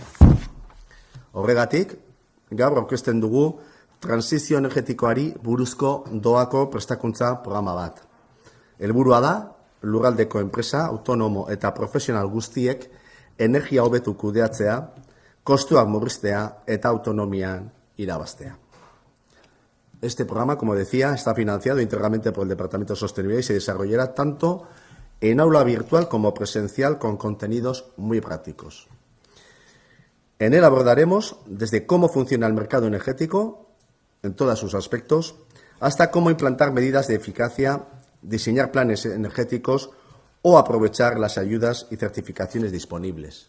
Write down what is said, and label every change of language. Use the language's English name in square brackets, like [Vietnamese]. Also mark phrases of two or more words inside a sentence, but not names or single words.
[Basque] Horregatik, gaur aurkezten dugu transizio energetikoari buruzko doako prestakuntza programa bat. Helburua da, lurraldeko enpresa, autonomo eta profesional guztiek energia hobetu kudeatzea, kostuak murriztea eta autonomian irabaztea. [Spanish] Este programa, como decía, está financiado íntegramente por el Departamento de Sostenibilidad y se desarrollará tanto en aula virtual como presencial con contenidos muy prácticos. En él abordaremos desde cómo funciona el mercado energético, en todos sus aspectos, hasta cómo implantar medidas de eficacia, diseñar planes energéticos o aprovechar las ayudas y certificaciones disponibles.